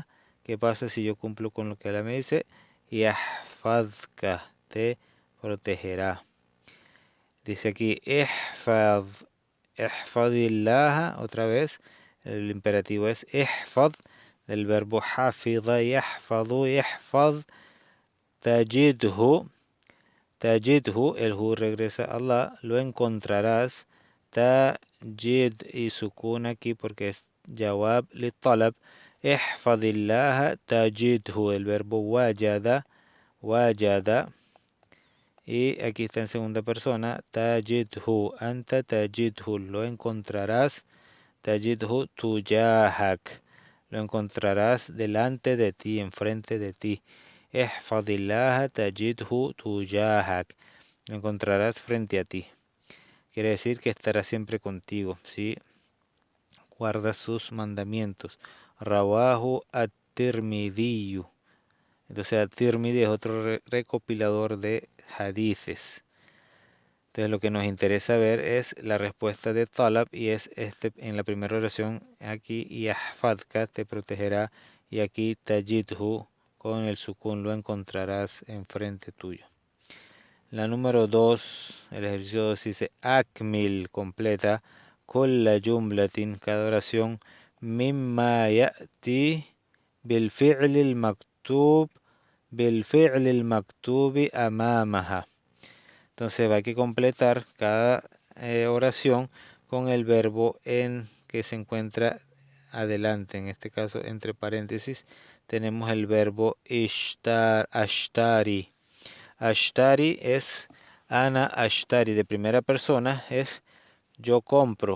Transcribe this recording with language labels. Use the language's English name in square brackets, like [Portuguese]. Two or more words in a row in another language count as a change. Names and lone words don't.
[Spanish] ¿Qué pasa si yo cumplo con lo que Allah me dice? Yahfadka. Te protegerá. Dice aquí, [Arabic] احفظ، احفظ الله, [Spanish] otra vez, el imperativo es ihfad, del verbo [Arabic] حفظ، يحفظ، احفظ, تجده، تجده, [Spanish] el hu regresa a Allah, lo encontrarás, tajid y sukun aquí porque es [Arabic] جواب لطلب، احفظ الله، تجده, [Spanish] el verbo [Arabic] وجد، وجد, [Spanish] y aquí está en segunda persona, [Arabic] تجده، أنت تجده, [Spanish] lo encontrarás, [Arabic] تجده تجاهك, [Spanish] lo encontrarás delante de ti, enfrente de ti. [Arabic] احفظ الله تجده تجاهك, [Spanish] lo encontrarás frente a ti. Quiere decir que estará siempre contigo, ¿sí? Guarda sus mandamientos. Rawahu at-Tirmidhi. Entonces, at-Tirmidhi es otro recopilador de hadices. Entonces lo que nos interesa ver es la respuesta de Talab y es en la primera oración aquí yahfadka te protegerá y aquí tajidhu con el sukun lo encontrarás enfrente tuyo. La número 2, el ejercicio 2 dice akmil, completa [Arabic] كل جملة, [Spanish] cada oración [Arabic] مما يأتي بالفعل المكتوب أمامها. [Spanish] Entonces hay que completar cada oración con el verbo en que se encuentra adelante. En este caso, entre paréntesis, tenemos el verbo ashtari. Ashtari es [Arabic] أنا أشتري, [Spanish] de primera persona es yo compro.